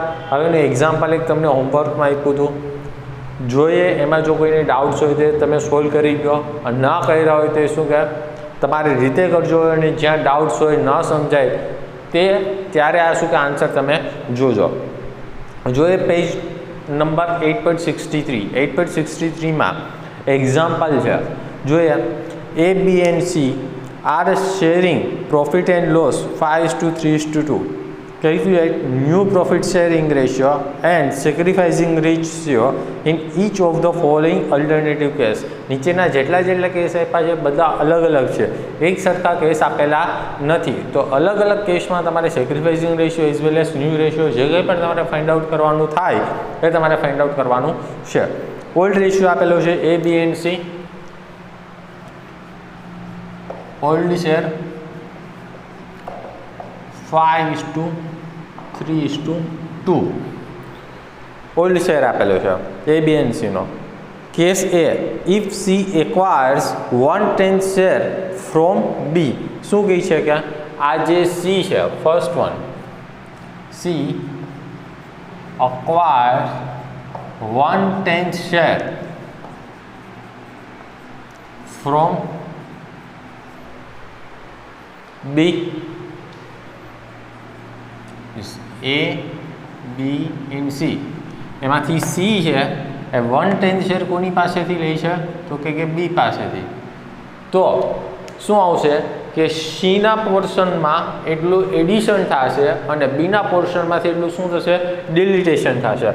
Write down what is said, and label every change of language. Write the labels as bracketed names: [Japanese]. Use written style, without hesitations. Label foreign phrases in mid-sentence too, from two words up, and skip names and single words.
[Gujarati] હવે એનું એક્ઝામ્પલ એક તમને હોમવર્કમાં આપ્યું હતું, જોઈએ એમાં જો કોઈને ડાઉટ્સ હોય તો તમે સોલ્વ કરી દો, અને ન કર્યા હોય તો શું કે તમારી રીતે કરજો, અને જ્યાં ડાઉટ્સ હોય ન સમજાય તે ત્યારે આ શું કે આન્સર તમે જોજો. જોઈએ પેજ નંબર 8.63. 8.63માં એક્ઝામ્પલ છે, જોઈએ [English] A, B and C are sharing profit and loss 5:3:2. Calculate new profit sharing ratio and sacrificing ratio in each of the following alternative case. [Gujarati] નીચેના જેટલા કેસ આપ્યા છે બધા અલગ અલગ છે, એક સરખા કેસ આપેલા નથી. તો અલગ અલગ કેસમાં તમારે [English] sacrificing ratio as well as new ratio [Gujarati] જે કંઈ પણ તમારે [English] find out [Gujarati] કરવાનું થાય એ તમારે [English] find out [Gujarati] કરવાનું છે. [English] old ratio [Gujarati] આપેલો છે [English] A, B and C. old share [Gujarati] 5:3:2. [English] old share [Gujarati] આપેલો છે [English] A, B and C [Gujarati] નો. [English] કેસ A, if C acquires 1/10 share from B. [Gujarati] શું કહે છે કે આ જે C છે, [English] first one, C acquires 1/10 share from B. A, B and C. [Gujarati] એમાંથી C છે એ 1/10 શેર કોની પાસેથી લે છે તો કે B પાસેથી. તો શું આવશે કે Cના પોર્શનમાં એટલું એડિશન થશે અને Bના પોર્શનમાંથી એટલું શું થશે, ડિલિટેશન થશે.